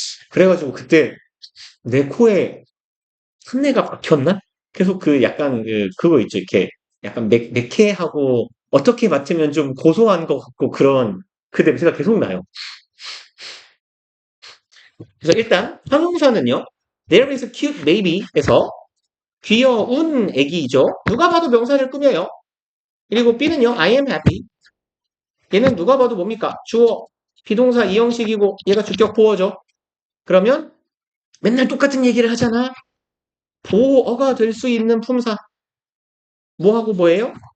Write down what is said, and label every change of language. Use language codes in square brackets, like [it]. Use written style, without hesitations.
[ko] 그래가지고 그때 내 코에 순내가 박혔나? 계속 그 약간 그거 있죠. 이렇게 약간 매캐하고 어떻게 맡으면 좀 고소한 것 같고 그런 그 냄새가 계속 나요. 그래서 일단 형용사는요. [en] There is a cute baby 에서 귀여운 애기죠. [ko] 누가 봐도 명사를 꾸며요. 그리고 B는요. I am happy. 얘는 누가 봐도 뭡니까? 주어, 비동사 이형식이고 얘가 주격 보어죠. 그러면 맨날 똑같은 얘기를 하잖아. 보어가 될 수 있는 품사. 뭐하고 뭐예요?